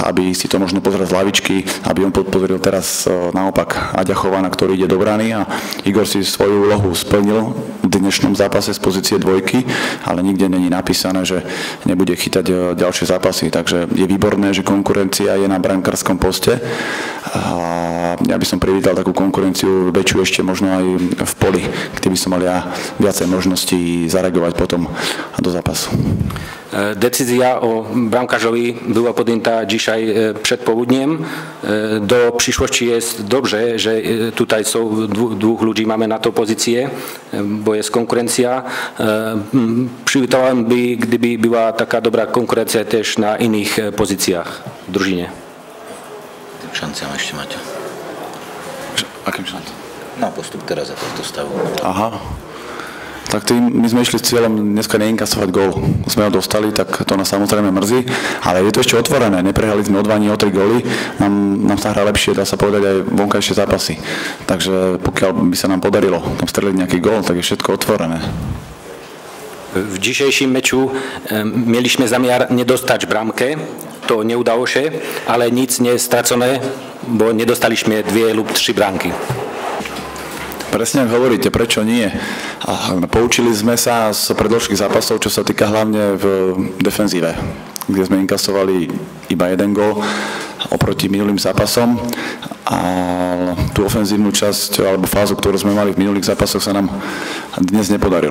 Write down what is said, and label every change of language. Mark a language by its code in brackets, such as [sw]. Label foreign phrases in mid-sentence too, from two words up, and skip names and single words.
[sk] aby si to možno pozrel z lavičky, aby on podporil teraz naopak Aďa Chovana, ktorý ide do brany a Igor si svoju úlohu splnil v dnešnom zápase z pozície dvojky, ale nikde není napísané, že nebude chytať ďalšie zápasy, takže je výborné, že konkurencia je na brankárskom poste a ja by som privítal takú konkurenciu väčšiu ešte možno aj v poli, kde by som mal ja viacej možností zareagovať potom do zápasu. [pl] Decyzja o bramkarzowi była podjęta dzisiaj przed południem. Do przyszłości jest dobrze, że tutaj są dwóch ludzi, mamy na to pozycję, bo jest konkurencja. Przywitałem by, gdyby była taka dobra konkurencja też na innych pozycjach w drużynie. [sk] Šanci ešte máte. Akým šanci? Na postup teraz za tohto stavu. Aha. Tak my sme išli s cieľom dneska neinkasovať gól. Sme ho dostali, tak to nás samozrejme mrzí, ale je to ešte otvorené. Neprehrali sme o 2 ani o 3 góly. Nám sa hrá lepšie, dá sa povedať, aj vonkajšie zápasy. Takže pokiaľ by sa nám podarilo tam streliť nejaký gól, tak je všetko otvorené. [pl] W dzisiejszym meczu mieliśmy zamiar nie dostać bramkę, to nie udało się, ale nic nie stracone, bo nie dostaliśmy 2 lub 3 bramky. [sk] Presne ak hovoríte, prečo nie? Poučili sme sa z predĺžských zápasov, čo sa týka hlavne v defenzíve, kde sme inkasovali iba 1 gól oproti minulým zápasom a tú ofenzívnu časť alebo fázu, ktorú sme mali v minulých zápasoch, sa nám dnes nepodarilo.